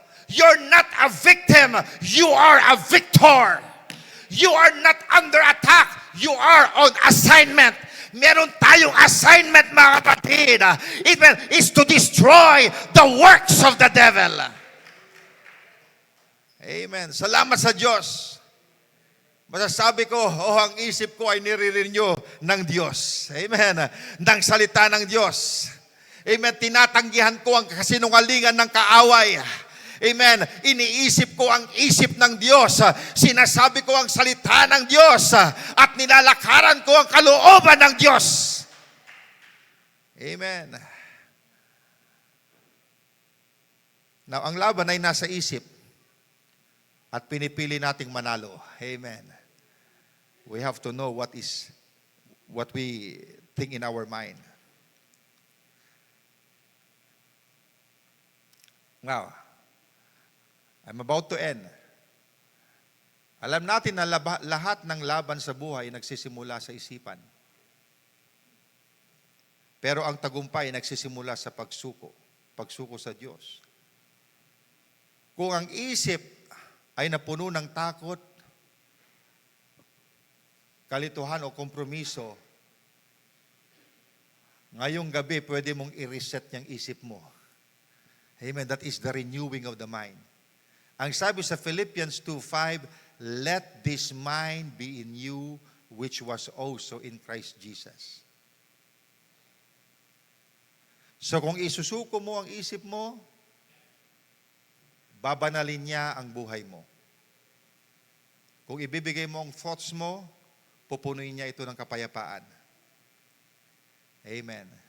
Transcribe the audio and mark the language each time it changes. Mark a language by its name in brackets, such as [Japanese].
[English] You're not a victim, you are a victor. You are not under attack, you are on assignment. [Filipino] Meron tayong assignment, mga kapatid. [English] It is to destroy the works of the devil. [Filipino] Amen. Salamat sa Diyos. Masasabi ko, ang isip ko ay nire-renew ng Diyos. Amen. Ng salita ng Diyos. Amen. Tinatanggihan ko ang kasinungalingan ng kaaway. Amen. Iniisip ko ang isip ng Diyos. Sinasabi ko ang salita ng Diyos. At nilalakaran ko ang kalooban ng Diyos. Amen. Now, ang laban ay nasa isip. At pinipili nating manalo. Amen. [English] We have to know what we think in our mind. Now, I'm about to end. [Filipino] Alam natin na lahat ng laban sa buhay nagsisimula sa isipan. Pero ang tagumpay nagsisimula sa pagsuko sa Diyos. Kung ang isip ay napuno ng takot, kalituhan o kompromiso, ngayong gabi pwede mong i-reset yung isip mo. Amen. [English] That is the renewing of the mind. [Filipino] Ang sabi sa Philippians 2:5, [English] "Let this mind be in you, which was also in Christ Jesus." [Filipino] So kung isusuko mo ang isip mo, babanalin niya ang buhay mo. Kung ibibigay mo ang thoughts mo, pupunuin niya ito ng kapayapaan. Amen.